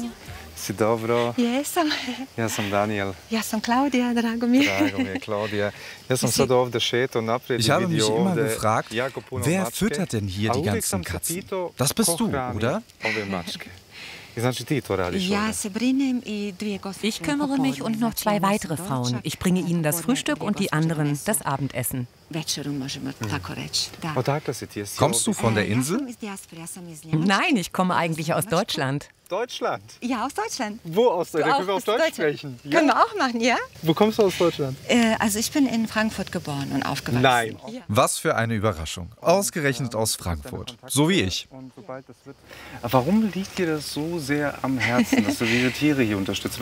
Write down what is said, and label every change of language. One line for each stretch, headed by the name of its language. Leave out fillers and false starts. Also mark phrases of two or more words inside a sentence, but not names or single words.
Croatian: Si dobro? Jesam. Ja sam Daniel. Ja sam Klaudija, drago mi je. Drago mi je, Claudia. Ja sam sad ovdje šetao naprijed.
German: Ich habe mich immer gefragt, wer füttert denn hier die ganzen Katzen? Das bist du, oder?
Croatian: Ove mačke. I znači ti to radiš Ja ovdje? se brinem i 2 gospođe.
German: Ich kümmere mich und noch 2 weitere Frauen. Ich bringe ihnen das Frühstück und die anderen das Abendessen.
Croatian: Večeru možemo tako reći. Da. Odakle si ti? Jesi
German: Kommst du
Croatian: ovdje?
German: von der
Croatian: Ja
German: Insel?
Croatian: sam iz dijaspore, ja sam iz Njemačke.
German: Nein, ich komme eigentlich aus Deutschland. Deutschland. Ja, aus Deutschland. Wo aus Deutschland? Können wir Aus auf Deutsch Deutschland. sprechen? Können wir auch machen, ja? Wo kommst du aus Deutschland? Also ich bin in Frankfurt geboren und aufgewachsen. Nein. Ja. Was für eine Überraschung. Ausgerechnet aus Frankfurt. So wie ich. Warum liegt dir das so sehr am Herzen, dass du diese Tiere hier unterstützt?